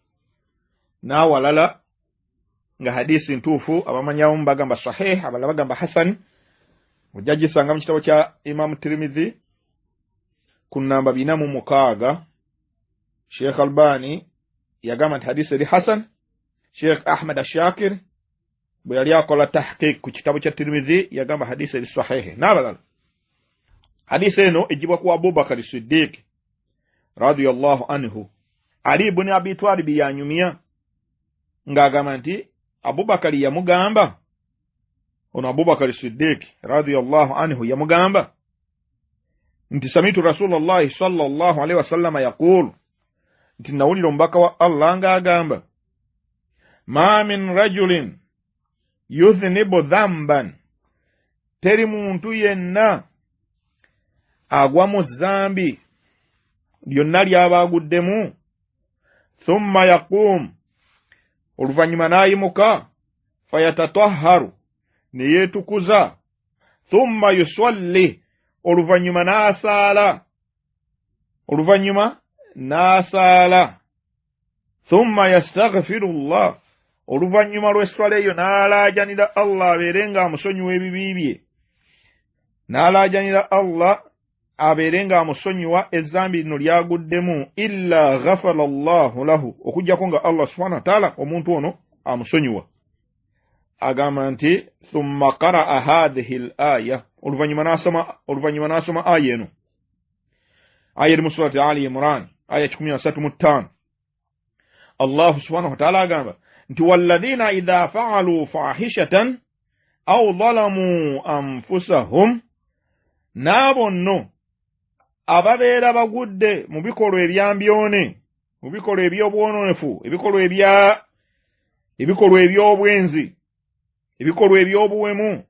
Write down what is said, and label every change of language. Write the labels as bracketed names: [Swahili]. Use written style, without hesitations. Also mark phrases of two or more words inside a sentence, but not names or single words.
[Ganda] na walala nga hadisi ntuufu abamanyawo mbagamba sahih abalala bagamba hasan mujaji sanga mu kitabo kya Imam Tirmidhi kunamba 406 Sheikh Albani yagamba nti hadisi eri hasan. Sheikh Ahmad Ashakir bwe yali akola tahqiq ku kitabo kya Tirmidhi yagamba hadisi eri sahih n'abalala. Hadisi eno ejibwa ku Abu Bakar Siddiq [Arabic] رضي الله عنه. [Ganda] Ali ibn Abi Talib yanyumya ng'agamba nti Abu Bakar yamugamba ono Abu Bakar [Arabic] Siddiq رضي الله عنه [Ganda] yamugamba nti [Arabic] سمعت رسول الله صلى الله عليه وسلم [Ganda] yaqul nti nawulira omubaka wa Allah ng'agamba [Arabic] ما من رجل يذنب ذنبا, [Ganda] teri muntu yenna agwa mu zambi lyonna ly'aba aguddemu, [Arabic] ثم يقوم, [Ganda] oluvannyuma n'ayimuka, fayatatahharu, ne yeetukuza, [Arabic] ثم يصلي, [Ganda] oluvannyuma n'asaala, [Arabic] ثم يستغفر الله, [Ganda] oluvannyuma lw'esswala eyo n'alaajanira Allah abeere ng'amusonyiwa ebibi bye, n'alaajanira Allah abeere ng'amusonyiwa ezzambi lino lyaguddemu, [Arabic] إلا غفر الله له, [Ganda] okuggyako nga [Arabic] الله سبحانه وتعالى [Ganda] omuntu ono amusonyiwa. Agamba nti [Arabic] ثم قرأ هذه الآية, [Ganda] oluvannyuma n'asoma aya eno, aya eri mu surati Ali Imran aya 135. [Arabic] الله سبحانه وتعالى [Ganda] agamba nti [Arabic] والذين إذا فعلوا فاحشة أو ظلموا أنفسهم, [Ganda] n'abo nno ababeera bagudde mu bikolwa ebyambyone, mu bikolwa eby'obwononefu, ebikolwa eby'obwenzi, ebikolwa eby'obuwemu,